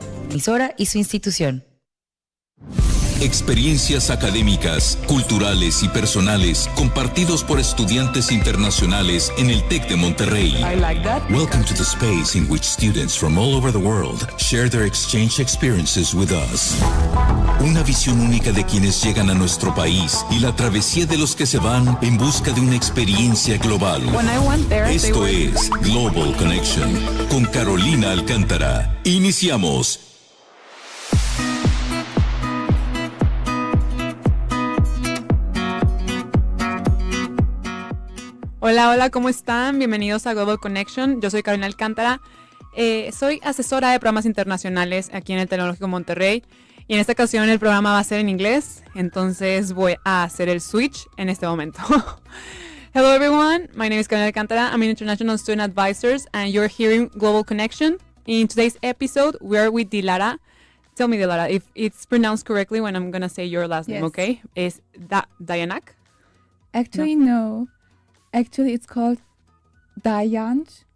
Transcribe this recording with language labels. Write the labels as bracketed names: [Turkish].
[Spanish] Emisora y su institución. Experiencias académicas, culturales y personales compartidos por estudiantes internacionales en el TEC de Monterrey. [English] Welcome to the space in which students from all over the world share their exchange experiences with us. [Spanish] Una visión única de quienes llegan a nuestro país y la travesía de los que se van en busca de una experiencia global. Esto es Global Connection con Carolina Alcántara. Iniciamos. Hola, hola, ¿cómo están? Bienvenidos a Global Connection. Yo soy Carolina Alcántara. Soy asesora de programas internacionales aquí en el Tecnológico Monterrey. Y en esta ocasión el programa va a ser en inglés, entonces voy a hacer el switch en este momento. [English] Hello everyone, my name is Carolina Alcántara. I'm an international student advisor and you're hearing Global Connection. In today's episode, we are with Dilara. Tell me, Dilara, if it's pronounced correctly when I'm going to say your last name, okay? Is that Dayanak? Actually, no. Actually, it's called Dayanch.